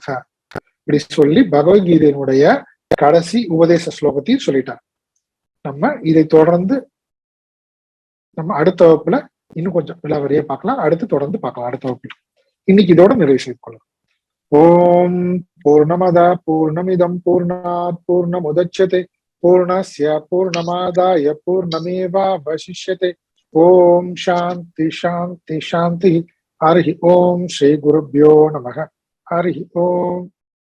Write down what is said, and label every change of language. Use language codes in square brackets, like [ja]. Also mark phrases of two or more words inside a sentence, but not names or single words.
[ta] இப்படி சொல்லி பகவத்கீதையினுடைய கடைசி உபதேச ஸ்லோகத்தையும் சொல்லிட்டார். நம்ம இதை தொடர்ந்து நம்ம அடுத்த வகுப்புல இன்னும் கொஞ்சம் விலாவரியா பார்க்கலாம். அடுத்து தொடர்ந்து பார்க்கலாம் அடுத்த வகுப்புல. இன்னைக்கு இதோட நிறைவு செய்து கொள்ளலாம். [sa] ओम् पूर्णमदः पूर्णमिदं पूर्णात् पूर्णमुदच्यते पूर्णस्य पूर्णमादाय पूर्णमेवावशिष्यते. ओम् शान्तिः शान्तिः शान्तिः। हरि ओम् श्री गुरुभ्यो नमः. हरि ओम्.